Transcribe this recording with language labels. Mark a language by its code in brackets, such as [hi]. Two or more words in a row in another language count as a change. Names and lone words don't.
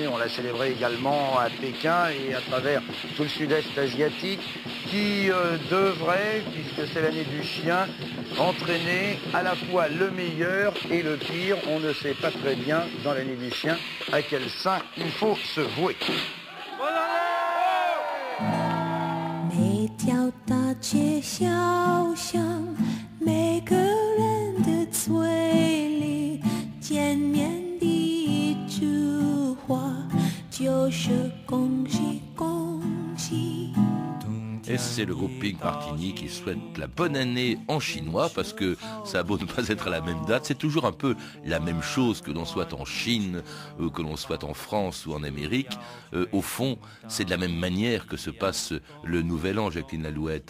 [fr] On l'a célébré également à Pékin et à travers tout le sud-est asiatique, qui devrait, puisque c'est l'année du chien, entraîner à la fois le meilleur et le pire. On ne sait pas très bien, dans l'année du chien, à quel saint il faut se vouer. [zh] 每条大街小巷，每个人的嘴里，见面第一句话就是恭喜恭喜。 [fr] Et c'est le groupe Pink Martini qui souhaite la bonne année en chinois, parce que ça a beau ne pas être à la même date, c'est toujours un peu la même chose que l'on soit en Chine, que l'on soit en France ou en Amérique. Au fond, c'est de la même manière que se passe le Nouvel An, Jacqueline Lalouette.